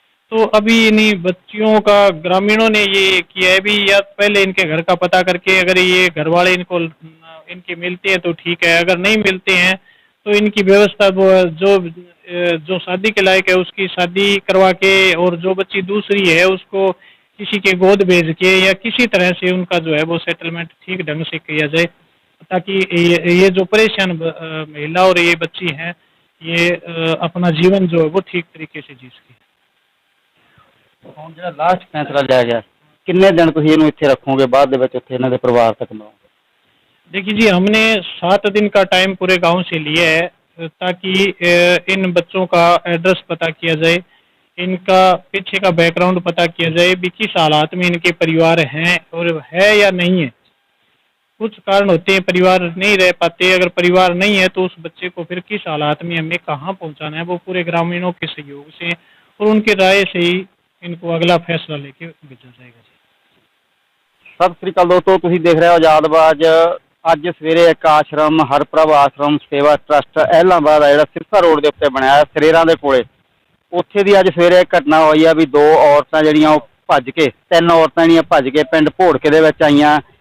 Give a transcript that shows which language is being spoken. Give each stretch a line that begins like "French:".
Hindi: तो अभी इन्हीं बच्चियों का ग्रामीणों ने ये किया है भी या पहले इनके घर का पता करके अगर ये घर वाले इनको इनके मिलते हैं तो ठीक है, अगर नहीं मिलते हैं तो इनकी व्यवस्था वो जो शादी के लायक है उसकी शादी करवा के और जो बच्ची दूसरी है उसको किसी के गोद भेज के या किसी तरह से उनका जो है वो सेटलमेंट ठीक ढंग से किया जाए, ताकि ये जो परेशान महिला और ये बच्ची हैं ये अपना जीवन जो है वो ठीक तरीके से जी सके।
Punjabi: ਹੁਣ ਜਿਹੜਾ ਲਾਸਟ ਫੈਸਲਾ ਲਿਆ ਗਿਆ ਕਿੰਨੇ ਦਿਨ ਤੁਸੀਂ ਇਹਨੂੰ ਇੱਥੇ ਰੱਖੋਗੇ, ਬਾਅਦ ਦੇ ਵਿੱਚ ਉੱਥੇ ਇਹਨਾਂ ਦੇ ਪਰਿਵਾਰ ਤੱਕ ਮਿਲਾਓਗੇ?
Hindi: देखिए जी, हमने 7 दिन का टाइम पूरे गांव से लिया है ताकि इन बच्चों का एड्रेस पता किया जाए, इनका पीछे का बैकग्राउंड पता किया जाए भी किस हालात में इनके परिवार हैं और है या नहीं है। कुछ कारण होते हैं परिवार नहीं रह पाते, अगर परिवार नहीं है तो उस बच्चे को फिर किस हालात में हमें कहाँ पहुँचाना है वो पूरे ग्रामीणों के सहयोग से और उनके राय से ही इनको अगला फैसला लेके भेजा जाएगा।
Punjabi: ਸਤਿ ਸ੍ਰੀ ਅਕਾਲ ਦੋਸਤੋ, ਤੁਸੀਂ ਦੇਖ ਰਹੇ ਹੋ ਆਜ਼ਾਦਵਾਜ। ਅੱਜ ਸਵੇਰੇ ਇੱਕ ਆਸ਼ਰਮ ਹਰਪ੍ਰਭ ਆਸ਼ਰਮ ਸੇਵਾ ਟਰਸਟ ਐਲਾਹਾਬਾਦ ਆ ਜਿਹੜਾ ਸਿਰਸਾ ਰੋਡ ਦੇ ਉੱਤੇ ਬਣਿਆ ਸਰੇਰਾਂ ਦੇ ਕੋਲੇ, ਉੱਥੇ ਦੀ ਅੱਜ ਸਵੇਰੇ ਇੱਕ ਘਟਨਾ ਹੋਈ ਆ ਵੀ 2 ਔਰਤਾਂ ਜਿਹੜੀਆਂ ਉਹ ਭੱਜ ਕੇ 3 ਔਰਤਾਂ ਜਿਹੜੀਆਂ ਭੱਜ ਕੇ ਪਿੰਡ ਭੋੜਕੇ ਦੇ ਵਿੱਚ ਆਈਆਂ।